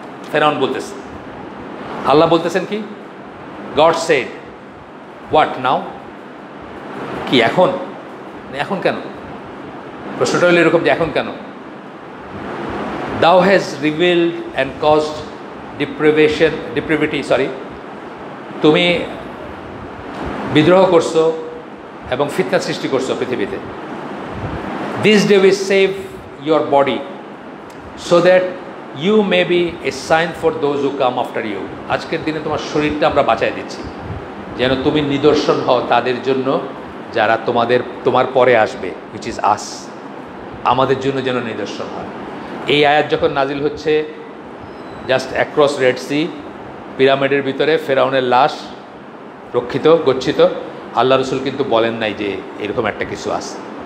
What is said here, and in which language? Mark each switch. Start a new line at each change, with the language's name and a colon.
Bangla: ফেরাউন বলতেছে, আল্লাহ বলতেছেন কি,
English: God said what now,
Bangla: কি এখন, এখন কেন, প্রশ্নটা হলো এরকম যে এখন কেন।
English: Thou has revealed and caused depravity,
Bangla: তুমি বিদ্রোহ করছো এবং ফিতনা সৃষ্টি করছো পৃথিবীতে।
English: This day we save your body so that you may be a sign for those who come after you.
Bangla: আজকের দিনে তোমার শরীরটা আমরা বাঁচায় দিচ্ছি যেন তুমি নিদর্শন হও তাদের জন্য যারা তোমার পরে আসবে,
English: which is us,
Bangla: আমাদের জন্য যেন নিদর্শন হয়। এই আয়াত যখন নাজিল হচ্ছে, জাস্ট অ্যাক্রস রেড সি, পিরামিডের ভিতরে ফেরাউনের লাশ রক্ষিত গচ্ছিত, আল্লাহ রসুল কিন্তু বলেন নাই যে এরকম একটা কিছু আছে।